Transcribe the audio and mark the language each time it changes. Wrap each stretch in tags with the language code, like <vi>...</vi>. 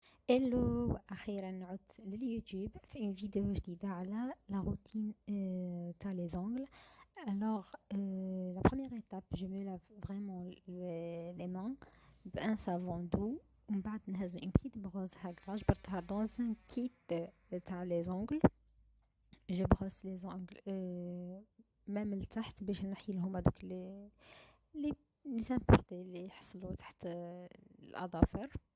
<ar>Hello, أخيرا عدت لليوتيوب في</ar> <fr>une vidéo</fr> <ar>جديدة على</ar> <fr>la routine</fr> <ar>تاع</ar> <fr>les ongles. Alors, la première étape, je me lave vraiment les mains بun savon doux.</fr> <ar>ومن بعد نهز</ar> <fr>une petite brosse</fr> <ar>هكذا جبرتها</ar> <fr>dans un kit</fr> <ar>تاع</ar> <fr>les ongles. Je brosse les ongles même</fr> <ar>لتحت باش نحي لهم هذوك لي impuretés اللي يحصلوا تحت الأظافر.</ar>